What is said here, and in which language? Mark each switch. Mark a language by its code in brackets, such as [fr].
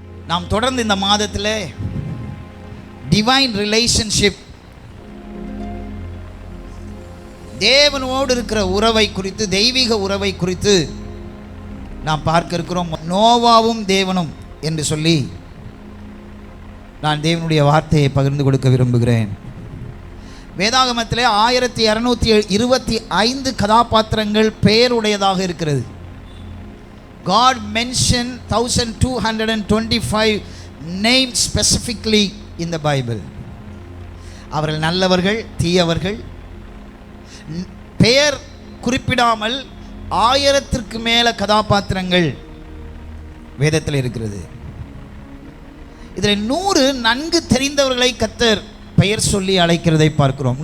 [ta] நாம் தொடர்ந்து இந்த மாதத்தில் [en] divine relationship, [ta] தேவனோடு இருக்கிற உறவை குறித்து, தெய்வீக உறவை குறித்து நாம் பார்க்க இருக்கிறோம். நோவாவும் தேவனும் என்று சொல்லி நான் தேவனுடைய வார்த்தையை பகிர்ந்து கொடுக்க விரும்புகிறேன். வேதாகமத்திலே 1225 கதாபாத்திரங்கள் பெயருடையதாக இருக்கிறது. [en] God mentioned 1225 names specifically in the Bible. [ta] அவர்கள் நல்லவர்கள், தீயவர்கள், பெயர் குறிப்பிடாமல் 1000க்கு மேல கதாபாத்திரங்கள் வேதத்தில் இருக்கிறது. இதில் 100 நன்கு தெரிந்தவர்களை கர்த்தர் பெயர் சொல்லி அழைக்கிறதை பார்க்கிறோம்.